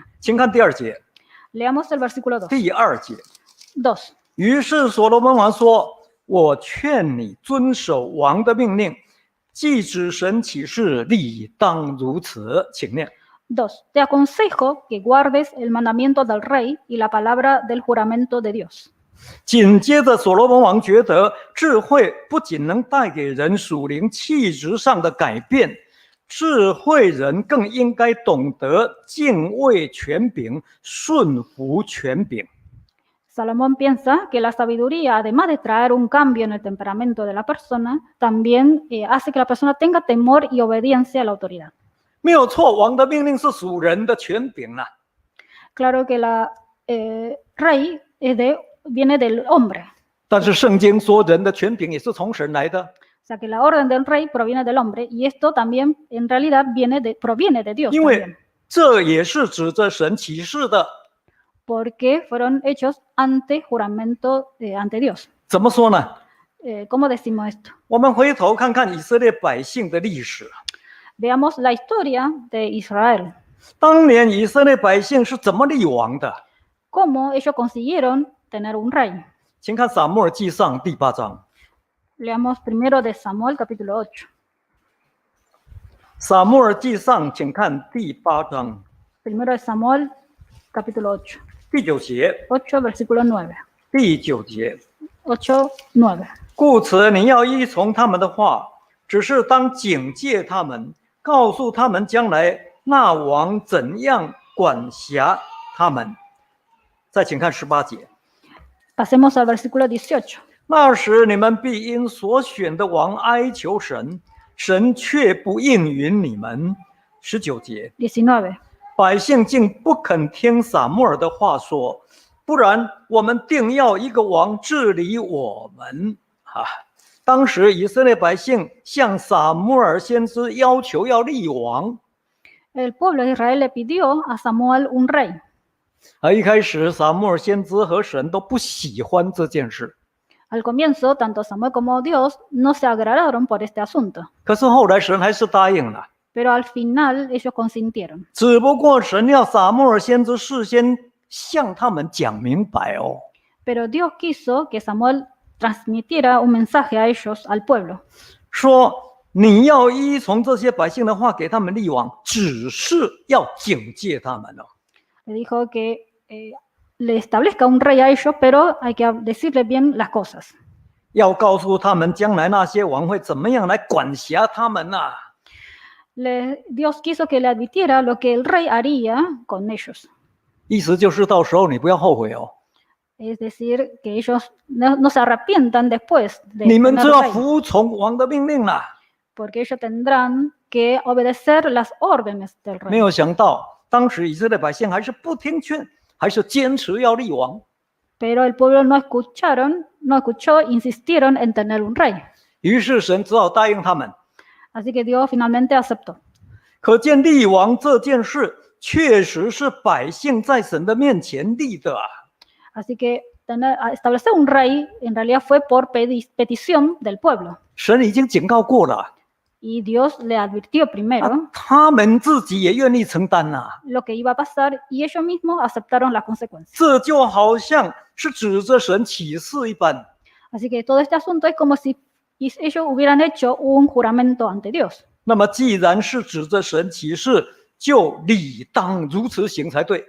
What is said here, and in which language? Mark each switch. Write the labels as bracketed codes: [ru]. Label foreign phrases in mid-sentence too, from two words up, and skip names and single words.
[zh] 请看第2节， [es] Leamos el versículo 2. [zh] 第2节。 2. 于是所罗门王说：“我劝你遵守王的命令，既指神启示，理当如此。” 请念。 [es] 2. Te aconsejo que guardes el mandamiento del rey y la palabra del juramento de Dios. [zh] 紧接着，所罗门王觉得智慧不仅能带给人属灵气质上的改变，智慧人更应该懂得敬畏权柄、顺服权柄。 [es] Salomón piensa que la sabiduría, además de traer un cambio en el temperamento de la persona, también hace que la persona tenga temor y obediencia a la autoridad. [zh] 没有错，王的命令是属人的权柄啊。 [es] Claro que rey viene del hombre. [zh] 但是圣经说，人的权柄也是从神来的。 [es] O sea que la orden del rey proviene del hombre y esto también en realidad proviene de Dios. [zh] 因为 [es] También, [zh] 这也是指着神启示的。 [es] porque fueron hechos ante juramento ante Dios. [zh] 怎么说呢？ [es] ¿Cómo decimos esto? [zh] 我们回头看看以色列百姓的历史。 [es] Veamos la historia de Israel. [zh] 当年以色列百姓是怎么立王的？ [es] ¿Cómo ellos consiguieron tener un rey? [zh] 请看撒母耳记上第8章。 [es] Leamos primero de Samuel capítulo 8. [zh] 撒母耳记上，请看第8章 [es] Primero de Samuel capítulo 8. [zh] 第9节。 [es] 8 versículo 9. [zh] 第9节， 8, 9. 故此你要依从他们的话，只是当警戒他们，告诉他们将来那王怎样管辖他们。再请看18节。 [es] Pasemos al versículo 18. [zh] 那时你们必因所选的王哀求神，神却不应允你们。19节， 19. 百姓竟不肯听撒母耳的话说，不然我们定要一个王治理我们。当时以色列百姓向撒母耳先知要求要立王。 [es] El pueblo de Israel le pidió a Samuel un rey. [zh] 一开始撒母耳先知和神都不喜欢这件事， [es] Al comienzo, tanto Samuel como Dios no se agradaron por este asunto, [zh] 可是后来神还是答应了。 [es] pero al final ellos consintieron. [zh] 只不过神要撒母耳先知事先向他们讲明白哦。 [es] Pero Dios quiso que Samuel transmitiera un mensaje a ellos, al pueblo. [zh] 说你要依从这些百姓的话给他们立王，只是要警戒他们哦。 [es] Le dijo que le establezca un rey a ellos, pero hay que decirle bien las cosas. [zh] 要告诉他们将来那些王会怎么样来管辖他们呐、 [es] Dios quiso que le advirtiera lo que el rey haría con ellos. [zh] 意思就是到时候你不要后悔哦， [es] Es decir, que ellos no se arrepientan después de [zh] 你们 [es] tener [zh] 就要 [es] rey, [zh] 服从王的命令啦。 [es] porque ellos tendrán que obedecer las órdenes del [zh] 没 [es] rey. [zh] 有想到，当时以色列百姓还是不听劝，还是坚持要立王。 [es] Pero el pueblo no escuchó, insistieron en tener un rey. [zh] 于是神只好答应他们。 [es] Así que Dios finalmente aceptó. [zh] 可见立王这件事确实是百姓在神的面前立的啊。 [es] Así que establecer un rey en realidad fue por petición del pueblo. [zh] 神已经警告过了， [es] Y Dios le advirtió primero [zh] 他们自己也愿意承担呐、 [es] lo que iba a pasar y ellos mismos aceptaron las consecuencias. [zh] 这就好像是指着神起誓一般。 [es] Así que todo este asunto es como si ellos hubieran hecho un juramento ante Dios. [zh] 那么既然是指着神起誓，就理当如此行才对。